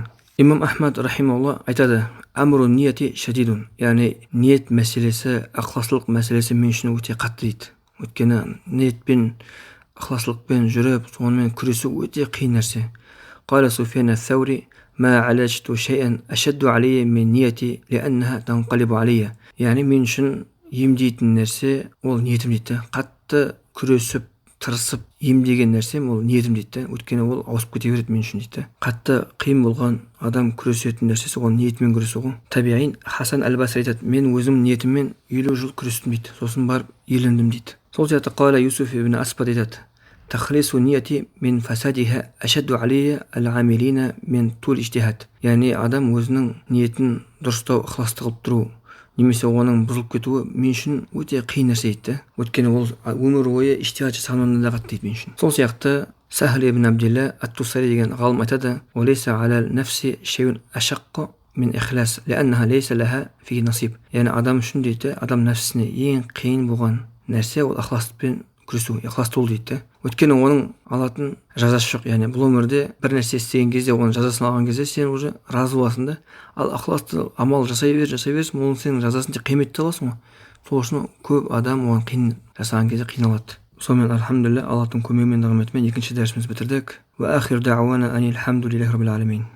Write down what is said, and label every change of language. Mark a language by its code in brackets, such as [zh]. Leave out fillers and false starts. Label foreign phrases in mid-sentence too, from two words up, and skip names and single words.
[kk] Имам Ахмад рахимаулла айтады: [ar] "أمر النية شديد", [kk] яғни ниет мәселесі, ықыластылық мәселесі мен үшін өте қатты дейді. Өйткені ниетпен, ықыластылықпен жүріп, сонымен күресу өте қиын нәрсе. [ar] قال سفيان الثوري: ما عالجت شيئا أشد علي من نيتي لأنها تنقلب علي". [kk] Яғни мен үшін емдейтін нәрсе ол ниетім дейді. Қатты күресіп, тырысып емдеген нәрсем ол ниетім дейді. Өйткені ол ауысып кете береді мен үшін дейді. Қатты қиын болған адам күресетін нәрсесі ол ниетімен күресу ғой. Табиғин Хасан әл-Басри айтады: "Мен өзім ниетіммен 50 жыл күрестім" дейді. Сосын барып елендім дейді. Сол сияқты Қала Юсуф ибн Аспад айтады: [ar] "تخليص النية من فسادها أشد علي العاملين من طول الاجتهاد". [kk] Яғни адам өзінің ниетін дұрыстау, ықыласты қылып тұру немесе оның бұзылып кетуі мен үшін өте қиын нәрсе дейді. Өйткені ол өмір бойы ижтихад жасағаннан да қатты дейді мен үшін. Сол сияқты Сахл ибн Абдилла ат-Тусари деген ғалым айтады: [ar] "وليس على النفس شيء أشق من الإخلاص لأنه ليس لها فيه نصيب". [kk] Яғни адам үшін дейді, адам нәпсісіне ең қиын болған нәрсе ол ықыласпен күресу, ықыласты болу дейді. Өйткені оның алатын жазасы жоқ. Яғни бұл өмірде бір нәрсе істеген кезде, оның жазасын алған кезде сен уже разы боласың да. Ал ықыласты амал жасай берсің, оның сенің жазасын тек қиметті аласың ғой. Сол үшін көп адам оған қиын жасаған кезде қиналады. Сонымен альхамдулилля, Аллахтың көмегімен, нығметімен екінші дәрісімізді бітірдік. [ar] وآخر دعوانا أن الحمد لله رب العالمين.